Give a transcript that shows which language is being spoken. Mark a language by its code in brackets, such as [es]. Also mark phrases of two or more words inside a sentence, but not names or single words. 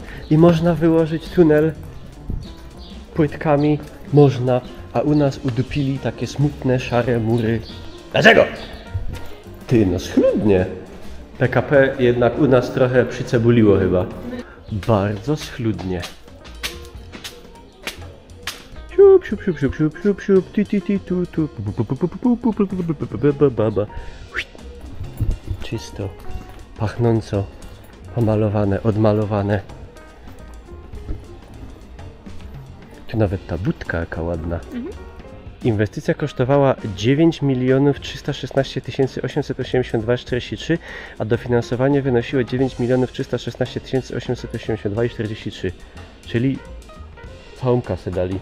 [pl] I można wyłożyć tunel płytkami, można, a u nas udupili takie smutne, szare mury. Dlaczego? Ty, no schludnie. PKP jednak u nas trochę przycebuliło chyba. Bardzo schludnie. Siup, siup, siup, siup, siup, siup, siup, ti, ti, ti, tu, tu. Czysto, pachnąco, pomalowane, odmalowane. Tu nawet ta budka jaka ładna. Inwestycja kosztowała 9 316 882,43, a dofinansowanie wynosiło 9 316 882,43, czyli całą kasę dali.